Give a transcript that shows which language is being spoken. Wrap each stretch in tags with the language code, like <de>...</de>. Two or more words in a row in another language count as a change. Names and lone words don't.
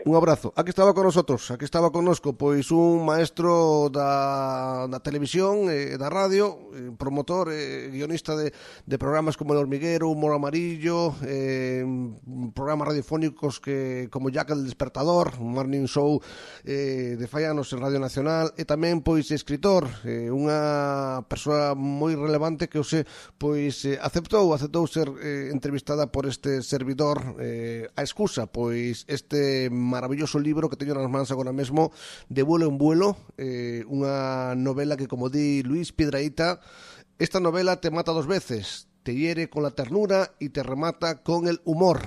<es>Un abrazo. Aquí estaba con nosotros,</es> <gl>aquí estaba connosco, pois un maestro da televisión, da radio, promotor, guionista de programas como El Hormiguero, Humor Amarillo, programas radiofónicos que como Jack el Despertador, un</gl> <en>morning show</en> <gl>de faianos en Radio Nacional, e tamén pois escritor, unha persoa moi relevante que pois aceptou ser entrevistada por este servidor, a excusa, pois este maravilloso libro que teño nas mans agora mesmo, De vuelo en vuelo, unha novela que, como di Luis Piedrahita, esta novela te mata 2 veces,</gl> <es>te hiere con la ternura</es> <gl>e te remata</gl> <es>con el humor.</es>